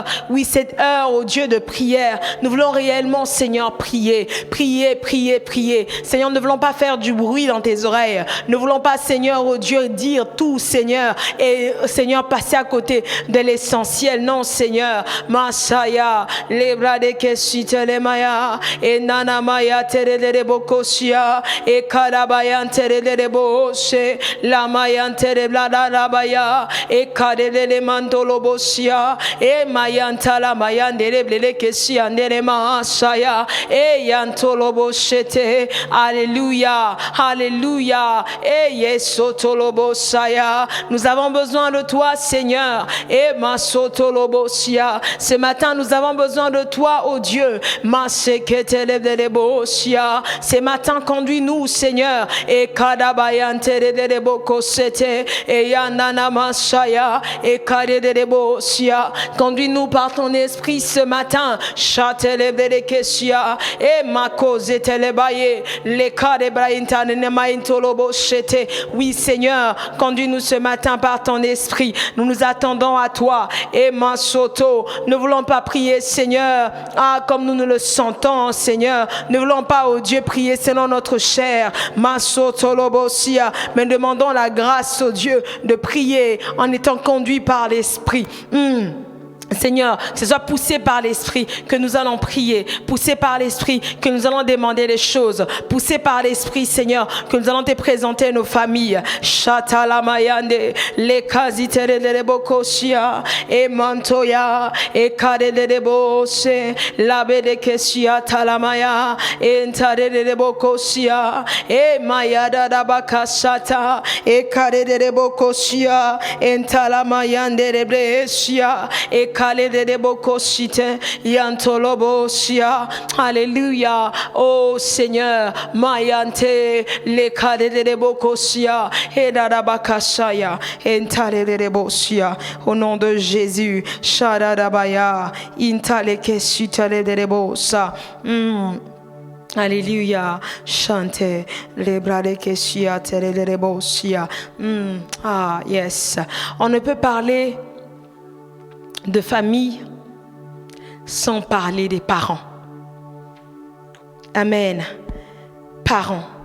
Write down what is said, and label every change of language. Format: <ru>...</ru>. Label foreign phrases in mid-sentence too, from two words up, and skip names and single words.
<fr>Oui, cette heure, oh Dieu, de prière. Nous voulons réellement, Seigneur, prier. Prier, prier, prier. Seigneur, nous ne voulons pas faire du bruit dans tes oreilles. Nous ne voulons pas, Seigneur, oh Dieu, dire tout, Seigneur. Et, Seigneur, passer à côté de l'essentiel. Non, Seigneur. Masaya, les bras de Keshite, les Maya, et Nana Maya, de bokosia e karabayan terele boshe la mayan tere blada rabaya e karele mantolo bosia e mayanta la mayan dere blele kesia nere masaya e yantolo boshete. Alléluia, alléluia. E yesotolo bosaya. Nous avons besoin de toi, Seigneur. E masotolo bosia. Ce matin, nous avons besoin de toi, oh Dieu. Maseketele blele bosia. Ce matin, conduis-nous, Seigneur. Et kadabayan terele bokosete et yanana masaya et karele bosia. Conduis-nous par ton esprit ce matin. Chatele berekesia et makose telebaye le kadebrainta nemaintolo boshete. Oui, Seigneur, conduis-nous ce matin par ton esprit. Nous nous attendons à toi. Et masoto, ne voulons pas prier, Seigneur, comme nous le sentons, Seigneur. Ne voulons pas, oh Dieu, prier selon notre chair, mais demandons la grâce, oh Dieu, de prier en étant conduit par l'Esprit. Seigneur, que ce soit poussé par l'Esprit que nous allons prier, poussé par l'Esprit que nous allons demander les choses, poussé par l'Esprit, Seigneur, que nous allons te présenter nos familles. Chatalamayande, les kasitere de bokosia, et mantoya, et kade de bose, labe de kesia talamaya, et ntare de bokosia, et mayada da bakasata, et kade de bokosia, et talamayande de blesia, et alléluia. Oh Seigneur, Mayante, le kade de bokosia, et dadabakashaya, et ntale de bosia. Au nom de Jésus, Shadadabaya, intale kesitale de bosa. Alléluia, chante les bras de kesia, tele de bosia.</fr> <en>Ah, yes.</en> <fr>On ne peut parler de famille sans parler des parents. Amen. Parents.</fr>